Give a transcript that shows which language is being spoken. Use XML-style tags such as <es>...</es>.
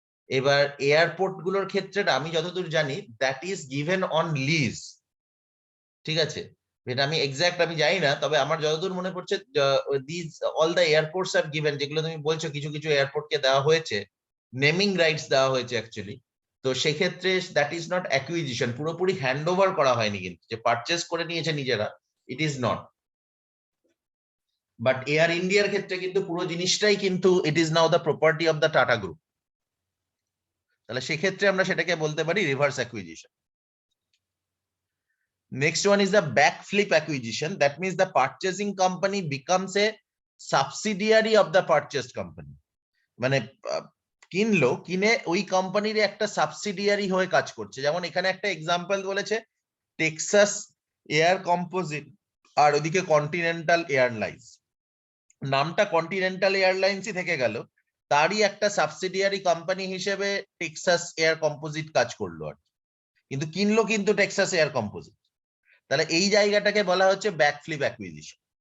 <bn>এবার এয়ারপোর্ট গুলোর ক্ষেত্রে আমি যতদূর জানি</bn> <en>that is given on lease,</en> <bn>ঠিক আছে, এটা আমি এক্সাক্ট আমি জানি না, তবে আমার যতদূর মনে পড়ছে</bn> <en>this all the airports আর given,</en> <bn>যেগুলো তুমি বলছো কিছু কিছু এয়ারপোর্টকে দেওয়া হয়েছে নেমিং রাইটস দেওয়া হয়েছে অ্যাকচুয়ালি, তো সেক্ষেত্রে</bn> <en>that is not acquisition,</en> <bn>পুরোপুরি হ্যান্ড ওভার করা হয়নি, কিন্তু যে পারচেস করে নিয়েছে নিজেরা,</bn> <en>It is not.</en> <bn>But air ইন্ডিয়ার ক্ষেত্রে কিন্তু পুরো জিনিসটাই কিন্তু</bn> <en>it is now the property of the Tata group,</en> <bn>তাহলে সেক্ষেত্রে আমরা সেটাকে বলতে পারি reverse acquisition.</bn> <en>Next one is the backflip acquisition. That means the purchasing company becomes a subsidiary of the purchased company.</en> <bn>মানে কিনলো, কিনে ওই কোম্পানির একটা সাবসিডিয়ারি হয়ে কাজ করছে। যেমন এখানে একটা এক্সাম্পল বলেছে টেক্সাস এয়ার কম্পোজিট আর ওদিকে কন্টিনেন্টাল এয়ারলাইন্স, নামটা কন্টিনেন্টাল এয়ারলাইন্সই থেকে গেল, তারই একটা সাবসিডিয়ারি কোম্পানি হিসেবে টেক্সাস এয়ার কম্পোজিট কাজ করলো আর কিন্তু কিনলো কিন্তু টেক্সাস এয়ার কম্পোজিট, তাহলে এই জায়গাটাকে বলা হচ্ছে ব্যাকফ্লিপ অ্যাকুইজিশন।</bn>